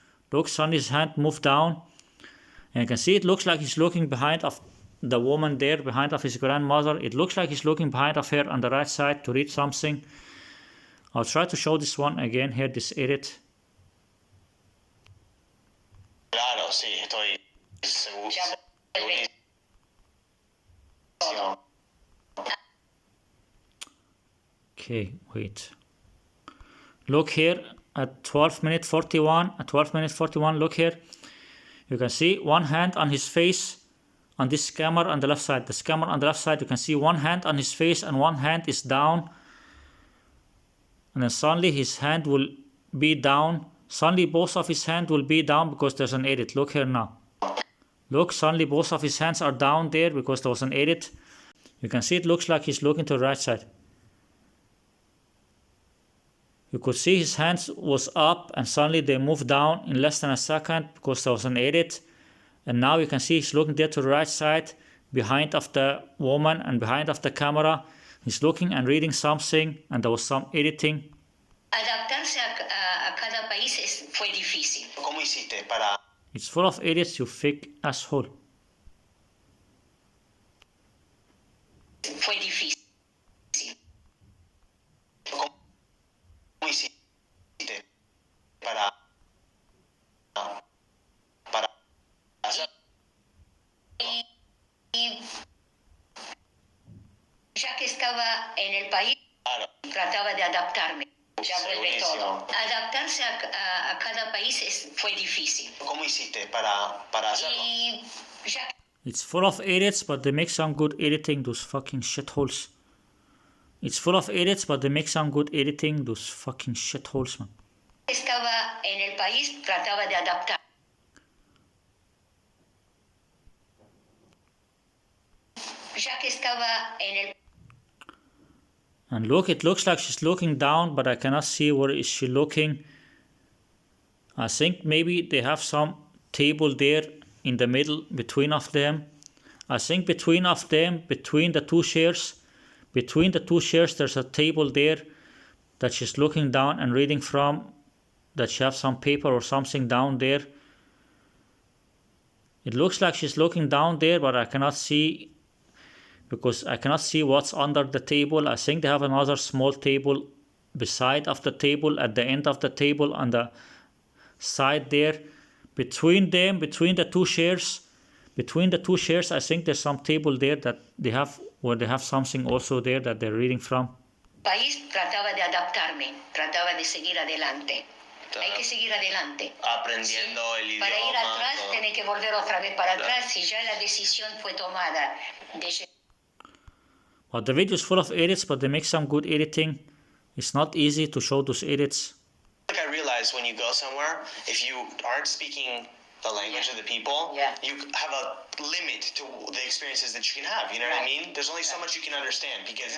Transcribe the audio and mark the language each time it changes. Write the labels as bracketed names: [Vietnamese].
[English] Look, Sonny's hand moved down. And you can see it looks like he's looking behind of the woman there, behind of his grandmother. It looks like he's looking behind of her on the right side to read something. I'll try to show this one again here, this edit. [Spanish] Claro, sí, estoy segurísimo. [English] Okay, wait. Look here at 12 minute 41. At 12 minute 41, look here. You can see one hand on his face on this camera on the left side. This camera on the left side, you can see one hand on his face and one hand is down. And then suddenly his hand will be down. Suddenly both of his hands will be down because there's an edit. Look here now. Look, suddenly both of his hands are down there because there was an edit. You can see it looks like he's looking to the right side. You could see his hands was up and suddenly they moved down in less than a second because there was an edit. And now you can see he's looking there to the right side, behind of the woman and behind of the camera. He's looking and reading something, and there was some editing. [Spanish] adaptarse a cada país fue difícil. ¿Cómo hiciste para [English] It's full of edits, you fake asshole. [Spanish] Fue difícil. cómo hiciste para hacer? Y ya que estaba en el país, Claro, trataba de adaptarme. Ya vuelve Segurísimo. todo. Adaptarse a cada país fue difícil. ¿cómo hiciste para hacerlo? Y ya [English] It's full of edits, but they make some good editing, those fucking shitholes. It's full of edits, but they make some good editing, those fucking shitholes, man. [Spanish] que estaba en el país, trataba de adaptar. Ya que estaba en el [English] And look, it looks like she's looking down, but I cannot see where is she looking. I think maybe they have some table there in the middle between of them. I think between of them, between the two chairs, there's a table there that she's looking down and reading from, that she has some paper or something down there. It looks like she's looking down there, but I cannot see, because I cannot see what's under the table. I think they have another small table beside of the table, at the end of the table on the side there. Between them, between the two chairs, I think there's some table there that they have, where they have something also there that they're reading from. [Spanish] país, trataba de adaptarme, trataba de seguir adelante. Hay que seguir adelante. Aprendiendo el idioma. Para ir atrás, todo. tiene que volver otra vez para atrás. Si ya la decisión fue tomada de [English] But the video is full of edits, but they make some good editing. It's not easy to show those edits. Like I realized when you go somewhere, if you aren't speaking the language of the people, Yeah. you have a limit to the experiences that you can have. You know what I mean? There's only so much you can understand because it's